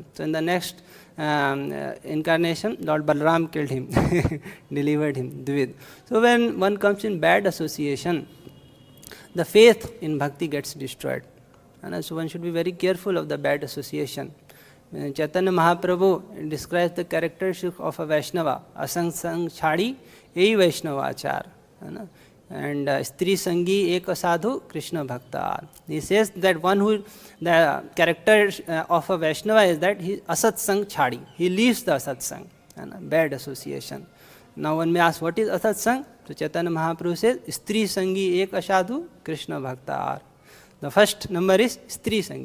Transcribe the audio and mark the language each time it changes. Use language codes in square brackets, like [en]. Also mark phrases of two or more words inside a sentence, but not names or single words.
[en] So in the next incarnation, Lord Balaram killed him, delivered him, Dvid. So when one comes in bad association, the faith in Bhakti gets destroyed. So one should be very careful of the bad association. Chaitanya Mahaprabhu describes the characteristic of a Vaishnava, [bn] অসৎ সঙ্গ ছাড়ি, এই বৈষ্ণব আচার. And স্ত্রী সঙ্গী এক সাধু কৃষ্ণ ভক্ত. [en] He says that the character of a Vaishnava is that he [bn] অসৎ সঙ্গ ছাড়ি. [en] He leaves the [bn] অসৎ সঙ্গ, [en] bad association. Now one may ask, what is [bn] অসৎ সঙ্গ? [en] So Chaitanya Mahaprabhu says, [bn] স্ত্রী সঙ্গী এক সাধু কৃষ্ণ ভক্ত. [en] The first number is [bn] স্ত্রী সঙ্গী.